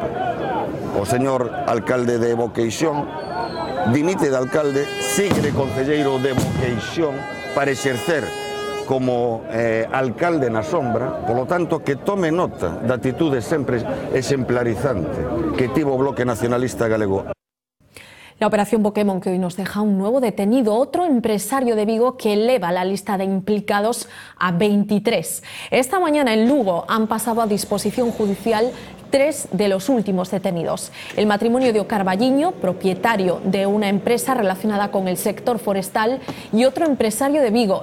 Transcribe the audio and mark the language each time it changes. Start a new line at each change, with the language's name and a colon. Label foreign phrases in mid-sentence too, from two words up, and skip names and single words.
Galician: O señor alcalde de Boqueixón dimite de alcalde, sigue de concelleiro de Boqueixón para exercer como alcalde na sombra, polo tanto que tome nota da actitude sempre exemplarizante que tivo o Bloque Nacionalista Galego.
Spanish: La operación Pokémon que hoy nos deja un nuevo detenido, otro empresario de Vigo que eleva la lista de implicados a 23. Esta mañana en Lugo han pasado a disposición judicial 3 de los últimos detenidos. El matrimonio de Ocarballiño, propietario de una empresa relacionada con el sector forestal, y otro empresario de Vigo.